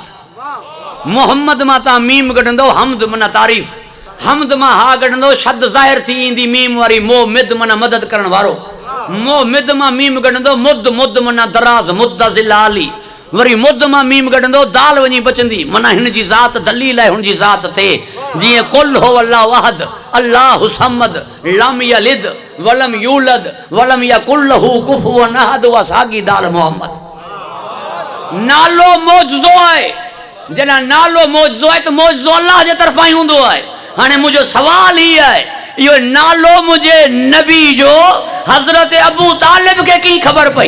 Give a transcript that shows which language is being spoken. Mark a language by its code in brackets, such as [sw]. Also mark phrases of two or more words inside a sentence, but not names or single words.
[sd] मोहम्मद मां तव्हां मीम कढंदो, हमद माना तारीफ़, हमद मां हा कढंदो, शद ज़ाहिर थी ईंदी मीम वारी, मोमिद माना मदद करण वारो, मोमिद मां मीम कढंदो, मुद माना दराज़, मुद्दज़िल आली, वरी मुद मां मीम कढंदो, दाल वञी बचंदी माना हिन जी ज़ात दलील आहे हुन जी ज़ात ते। [ar] जीअं قل هو الله أحد الله الصمد لم يلد ولم يولد ولم يكن له كفوا أحد, [sd] उहा साॻी दाल मोहम्मद। नालो मौजज़ो आहे। जॾहिं नालो मौजज़ो आहे त मौजज़ो अल्लाह जे तरफ़ां ई हूंदो आहे। हाणे मुंहिंजो सवाल ही आहे, इहो नालो मुंहिंजे नबी जो हज़रत अबू तालिब खे कीअं ख़बर पई?